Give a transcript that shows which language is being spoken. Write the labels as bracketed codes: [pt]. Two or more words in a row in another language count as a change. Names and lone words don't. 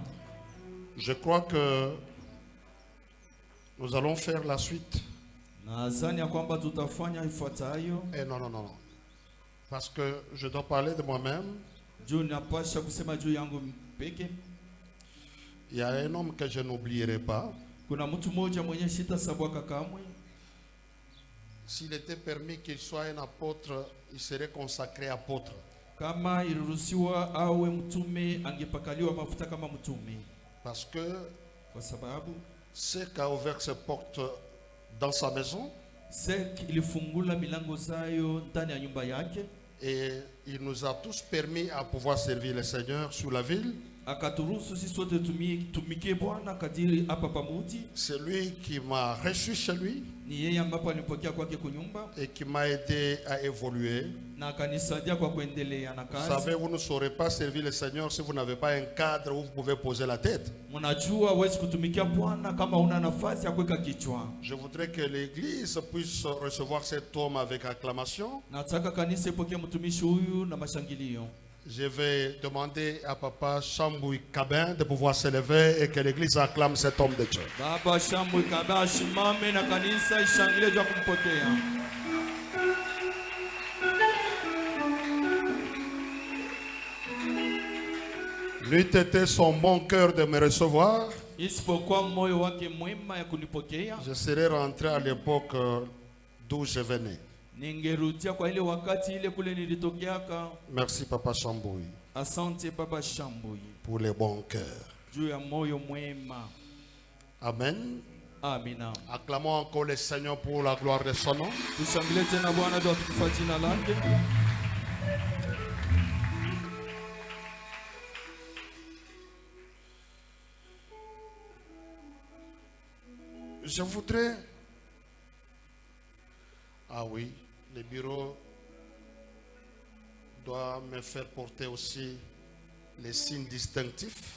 [fr] Je crois que nous allons faire la suite. [sw] Nadhani ya kwamba tutafanya ifuatayo. [fr] Eh non, non, non, non. Parce que je dois parler de moi-même. [sw] Juu napasha kusema juu yangu peke. [fr] Il y a un homme que je n'oublierai pas. [sw] Kuna mtu mmoja mwenye sitasabwaka kamwe. [fr] S'il était permis qu'il soit un apôtre, il serait consacré apôtre. [sw] Kama iliruhusiwa awe mtume, angepakaliwa mafuta kama mtume. [fr] Parce que [sw] Kwa sababu [fr] ce qu'a ouvert ses portes dans sa maison, [sw] ilifungula milango zayo ndani ya nyumba yake. [fr] et il nous a tous permis à pouvoir servir le Seigneur sur la ville. [sw] Akaturuhusu sisi sote tumikie Bwana kadiri hapa pamuji. [fr] C'est lui qui m'a reçu chez lui [sw] Ni yeye ambapo alipokea kwake kunyumba [fr] et qui m'a aidé à évoluer. [sw] na akanisaidia kwa kuendelea na [fr] Vous [sw] kazi. [fr] savez, vous ne saurez pas servir le Seigneur si vous n'avez pas un cadre où vous pouvez poser la tête. [sw] Mnajua huwezi kutumikia Bwana kama una nafasi ya kuweka kichwa. [fr] Je voudrais que l'Église puisse recevoir cet homme avec acclamation. [sw] Nataka kanisa ipokee mtumishi huyu na mashangilio. [fr] Je vais demander à Papa Chambouy Cabin de pouvoir se lever et que l'Église acclame cet homme de Dieu. [sw] Baba Shambu Kabaa shimame na kanisa ishangilie juu ya kumpokea. [fr] N'eût été son bon cœur de me recevoir, [sw] Isipokuwa moyo wake mwema ya kunipokea, [fr] je serais rentré à l'époque d'où je venais. [sw] ningerudia kwa ile wakati ile kule nilitokeaka. [fr] Merci Papa Chambouy [sw] Asante Baba Shambu [fr] pour les bons cœurs. [sw] juu ya moyo mwema. [fr] Amen. [sw] Amina. [fr] Acclamons encore le Seigneur pour la gloire de son nom. [sw] Tushangilie tena Bwana juu ya kutukuza jina lake. [fr] Je voudrais... Ah oui, le bureau doit me faire porter aussi les signes distinctifs.